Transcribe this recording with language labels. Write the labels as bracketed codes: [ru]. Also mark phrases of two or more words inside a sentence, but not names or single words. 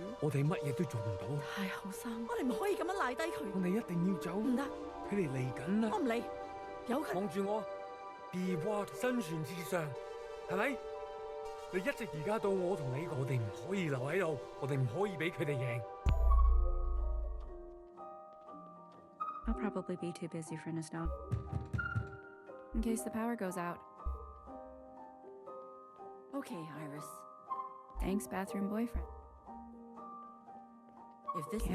[yue] 我哋乜嘢都做唔到。太後生，我哋唔可以咁樣賴低佢。我哋一定要走。唔得，佢哋嚟緊啦。我唔理，由佢。望住我 ， [en] Be what [yue] 生存至上，係咪？你一直而家到我同你講，我哋唔可以留喺度，我哋唔可以俾佢哋贏。 [en] I'll probably be too busy for nostalgia. In case the power goes out. Okay, Iris. Thanks, bathroom boyfriend. If this